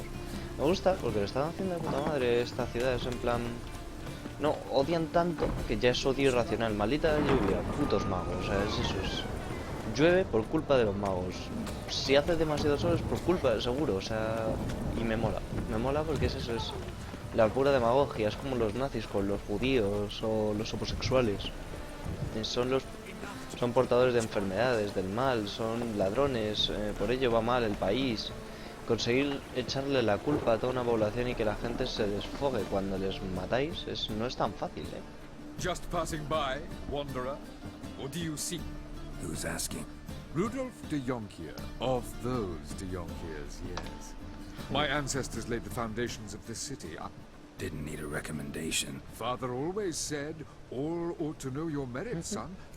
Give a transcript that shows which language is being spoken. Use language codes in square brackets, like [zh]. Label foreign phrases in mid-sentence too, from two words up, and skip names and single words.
[es] Me gusta porque lo están haciendo de puta madre esta ciudad. Es en plan... No, odian tanto que ya es odio irracional. Maldita lluvia, putos magos. O sea, es eso. Llueve por culpa de los magos. Si hace demasiado sol es por culpa, seguro. O sea, y me mola. Me mola porque es eso, es la pura demagogia. Es como los nazis con los judíos o los homosexuales. Son portadores de enfermedades, del mal, son ladrones, por ello va mal el país. Conseguir echarle la culpa a toda una población y que la gente se desfogue cuando les matáis no es tan fácil, ¿eh? [en] Just passing by, wanderer. What do you see? Who's asking? Rudolf de Jonkier, of those de Jonkiers, yes. My ancestors laid the foundations of this city. Didn't need a recommendation. Father always said, all ought to know your merit, son.